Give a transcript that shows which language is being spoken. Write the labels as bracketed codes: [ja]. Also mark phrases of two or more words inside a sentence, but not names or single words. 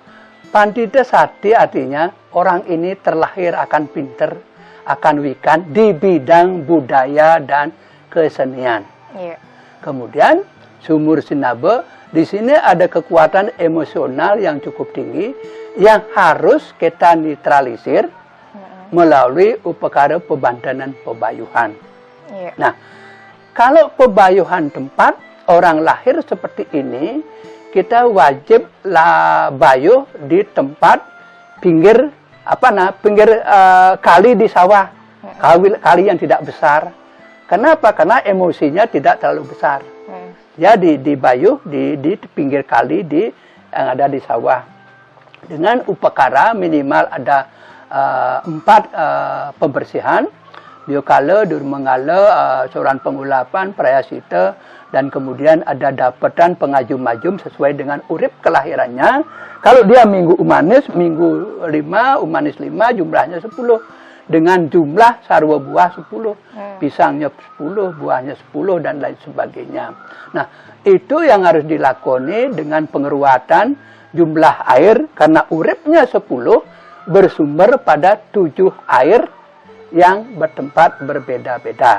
[id] Pandita Sakti artinya orang ini terlahir akan pinter, akan wikan di bidang budaya dan kesenian. Kemudian Sumur Sinaba, di sini ada kekuatan emosional yang cukup tinggi yang harus kita netralisir melalui upakara pebandanan pebayuhan. Nah, kalau pebayuhan tempat orang lahir seperti ini, kita wajib bayuh di tempat pinggir kali di sawah, kali yang tidak besar. Kenapa? Karena emosinya tidak terlalu besar. Jadi di bayuh di pinggir kali yang ada di sawah dengan upakara minimal ada 4 pembersihan: biokala, durmengala, soran pengulapan, prayasita, dan kemudian ada dapatan pengajum-majum sesuai dengan urip kelahirannya. Kalau dia minggu umanis, minggu 5, umanis 5, jumlahnya 10. Dengan jumlah sarwa buah 10, pisangnya 10, buahnya 10, dan lain sebagainya. Nah, itu yang harus dilakoni dengan pengeruatan jumlah air, karena uripnya 10 bersumber pada 7 air yang bertempat berbeda-beda.